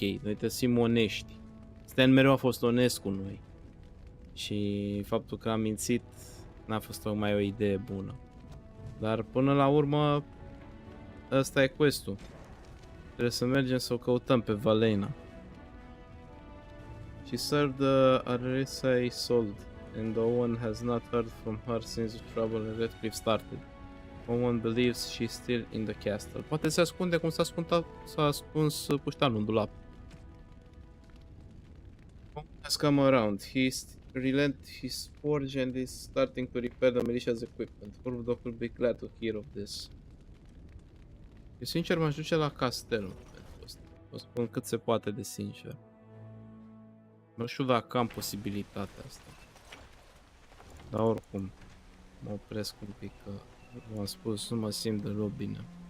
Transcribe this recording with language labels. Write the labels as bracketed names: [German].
[Romanian] Noi trebuie să fim onești. Stan mereu a fost onest cu noi. Și faptul că am mințit n-a fost tocmai o idee bună. Dar până la urmă, ăsta e quest-ul. Trebuie să mergem să o căutăm pe Velena. [English] She served the Arisa sold, and Owen has not heard from her since the trouble in Redcliffe started. Owen believes she's still in the castle. [Romanian] Poate se ascunde cum s-a ascuns puștanul în dulap. [English] Owen has come around. He's relent his forge and is starting to repair the militia's equipment. Murdoch will be glad to hear of this. [Romanian] Eu sincer m-aș duce la castelul pentru ăsta. O spun cât se poate de sincer. Nu știu dacă am posibilitatea asta. Dar oricum, mă opresc un pic că, v-am spus, nu mă simt deloc bine.